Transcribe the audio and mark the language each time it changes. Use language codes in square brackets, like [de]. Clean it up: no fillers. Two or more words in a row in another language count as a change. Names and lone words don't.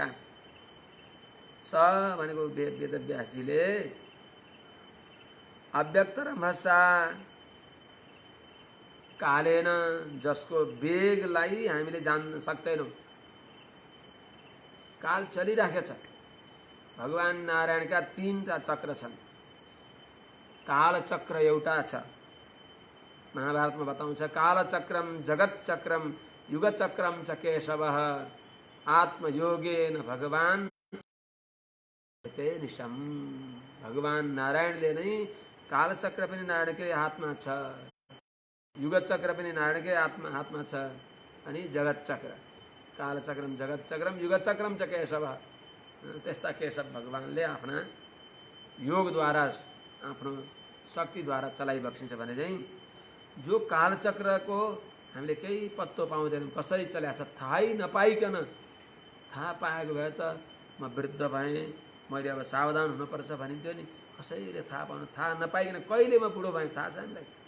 [ne] स भनेको वेदव्यासजीले [sa] अव्यक्तरमहसा कालेन, [ne] जसको वेगलाई हामीले जान्न सक्दैनौँ। काल चलिराखेको छ। भगवान नारायणका तीनटा चक्र छन्। काल चक्र एउटा छ, महाभारतमा बताउँछ [sa] कालचक्रम जगतचक्रम युगचक्रम च केशवः आत्मयोगेन भगवान ते निशम। [ne] भगवान नारायणले नै कालचक्र पनि नारायणकै हातमा छ, युगचक्र पनि नारायणकै हातमा छ, अनि जगतचक्र, [sa] कालचक्रम जगतचक्रम युगचक्रम च केशवः। [ne] त्यस्ता केशव भगवानले आफ्ना योगद्वारा आफ्नो शक्तिद्वारा चलाइबक्सिन्छ भने चाहिँ जो कालचक्रको हामीले केही पत्तो पाउँदैनौँ, कसरी चलाएको छ थाहै नपाइकन, थाहा पाएको भए त म वृद्ध भएँ, मैले अब सावधान हुनुपर्छ भनिन्थ्यो नि, कसैले थाहा पाउनु, थाहा नपाइकन कहिले म बुढो भएँ थाहा छ हामीलाई।